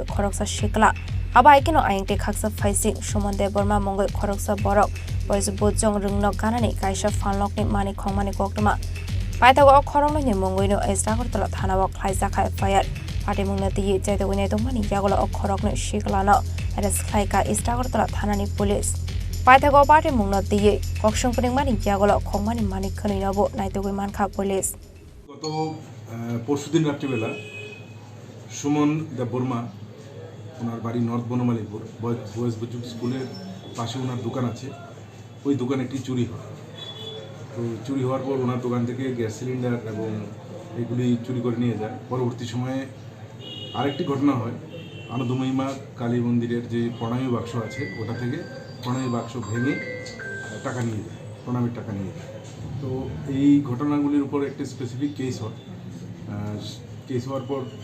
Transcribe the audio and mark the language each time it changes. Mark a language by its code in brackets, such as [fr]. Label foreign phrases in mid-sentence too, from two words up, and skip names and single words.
[trp] khoroksa shikla abaikino aingte khaksa phaising Sumonde Burma mongoi khoroksa borok boys bojong rungno ganani kaisa phanlokni mani khongmani koktoma paithago khorongno ni mongoi no Istagartala thanao khlaijaka fire patimungna tiye jaidogine dongmani yagolo khorokno shikla no arrest khlaika Istagartala thanani police Paithago party mungna diye kokshong puning mani yagolo khongmani mani khani nabo naitogoi mankha police [bn] গত পরশুদিন রাত্রিবেলা সুমন দেববর্মা ওনার বাড়ি নর্থ বনমালীপুর বয়েজ বুজুর্গ স্কুলের পাশে ওনার দোকান আছে ওই দোকানে একটি চুরি হয় তো চুরি হওয়ার পর ওনার দোকান থেকে [en] gas cylinder [bn] এবং এগুলি চুরি করে নিয়ে যায় পরবর্তী সময়ে আরেকটি ঘটনা হয় আনন্দময়ীমা কালী মন্দিরের যে প্রণামী বাক্স আছে ওটা থেকে প্রণামী বাক্স ভেঙে টাকা নিয়ে যায় প্রণামীর টাকা নিয়ে যায় তো এই ঘটনাগুলির উপর একটা [en] specific case [bn] হয় কেস হওয়ার পর